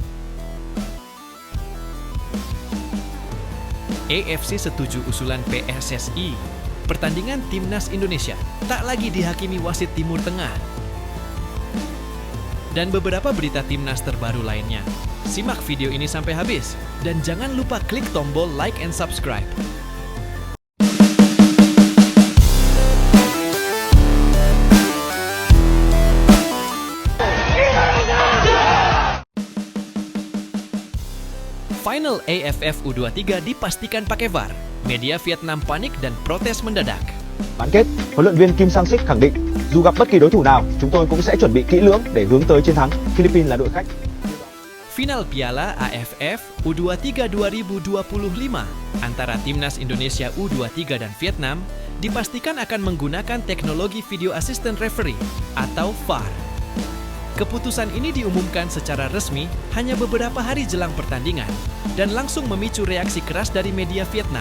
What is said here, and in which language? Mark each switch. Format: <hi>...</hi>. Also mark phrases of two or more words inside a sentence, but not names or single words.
<id>AFC setuju usulan PSSI. Pertandingan Timnas Indonesia tak lagi dihakimi wasit Timur Tengah. Dan beberapa berita Timnas terbaru lainnya. Simak video ini sampai habis. Dan jangan lupa klik tombol</id> <en>like and subscribe.</en> <id>Final AFF U23 dipastikan pakai VAR. Media Vietnam panik dan protes mendadak.</id> <vi>Bán kết, huấn luyện viên Kim Sang-sik khẳng định, dù gặp bất kỳ đối thủ nào, chúng tôi cũng sẽ chuẩn bị kỹ lưỡng để hướng tới chiến thắng. Philippines là đội khách.</vi> <id>Final Piala AFF U23 2025 antara Timnas Indonesia U23 dan Vietnam dipastikan akan menggunakan teknologi</id> <en>Video Assistant Referee</en> <id>atau VAR. Keputusan ini diumumkan secara resmi hanya beberapa hari jelang pertandingan dan langsung memicu reaksi keras dari media Vietnam.</id>